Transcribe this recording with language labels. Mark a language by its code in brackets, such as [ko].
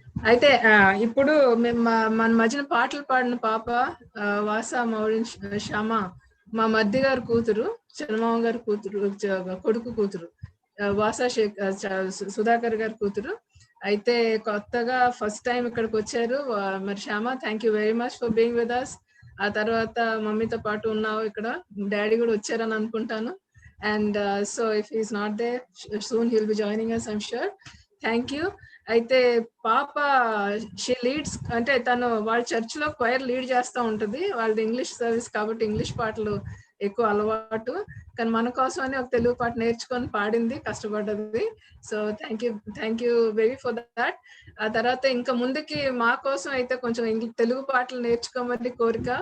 [te] అయితే ఇప్పుడు మేము మన మధ్యన పాటలు పాడిన పాప వాసా మౌరిన్ శ్యామ మా మధ్య గారి కూతురు, చంద్రమామ గారి కూతురు, కొడుకు కూతురు, వాసా సుధాకర్ గారి కూతురు. అయితే కొత్తగా ఫస్ట్ టైం ఇక్కడికి వచ్చారు. మరి Shyama, [en] Thank you very much for being with us. [te] ఆ తర్వాత మమ్మీతో పాటు ఉన్నావు ఇక్కడ. డాడీ కూడా వచ్చారని అనుకుంటాను. [en] And so if he's not there, soon he'll be joining us, I'm sure. Thank you. [te] అయితే పాప [en] she leads, [te] అంటే తను వాళ్ళ చర్చ్లో క్వైర్ లీడ్ చేస్తూ ఉంటుంది. వాళ్ళది ఇంగ్లీష్ సర్వీస్ కాబట్టి ఇంగ్లీష్ పాటలు ఎక్కువ అలవాటు. కానీ మన కోసం అని ఒక తెలుగు పాట నేర్చుకొని పాడింది, కష్టపడ్డది. [en] So thank you very for that. [te] ఆ తర్వాత ఇంకా ముందుకి మా కోసం అయితే కొంచెం తెలుగు పాటలు నేర్చుకోమని కోరిక.